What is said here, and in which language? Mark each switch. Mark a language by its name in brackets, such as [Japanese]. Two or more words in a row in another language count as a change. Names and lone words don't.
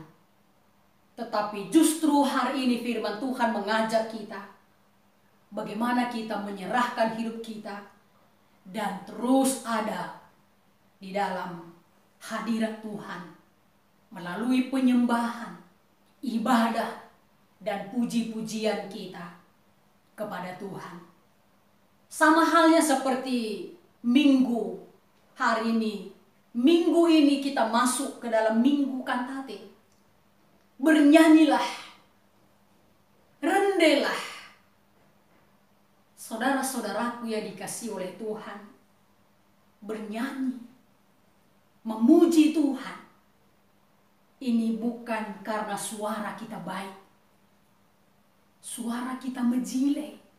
[Indonesian] Tetapi justru hari ini firman Tuhan mengajak kita bagaimana kita menyerahkan hidup kita dan terus ada di dalam hadirat Tuhan melalui penyembahan, ibadah, dan puji-pujian kita kepada Tuhan. Sama halnya seperti minggu hari ini. Minggu ini kita masuk ke dalam minggu kantate. Bernyanyilah, rendelah. Saudara-saudaraku yang dikasihi oleh Tuhan, bernyanyi, memuji Tuhan. Ini bukan karena suara kita baik, suara kita mejile.